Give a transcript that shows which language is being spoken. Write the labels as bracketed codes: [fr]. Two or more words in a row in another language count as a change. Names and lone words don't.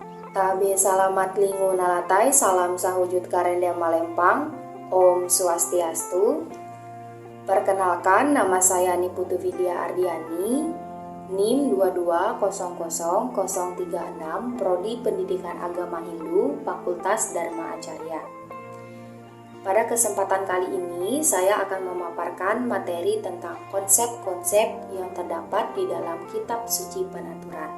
[nij] Tabe salamat lingu nalatai, salam sahujud karendam malempang, [sa] Om Swastiastu. [id] Perkenalkan, nama saya Niputu Vidya Ardiani, NIM 2200036, Prodi Pendidikan Agama Hindu, Fakultas Dharma Acarya. Pada kesempatan kali ini, saya akan memaparkan materi tentang konsep-konsep yang terdapat di dalam Kitab Suci Panaturan.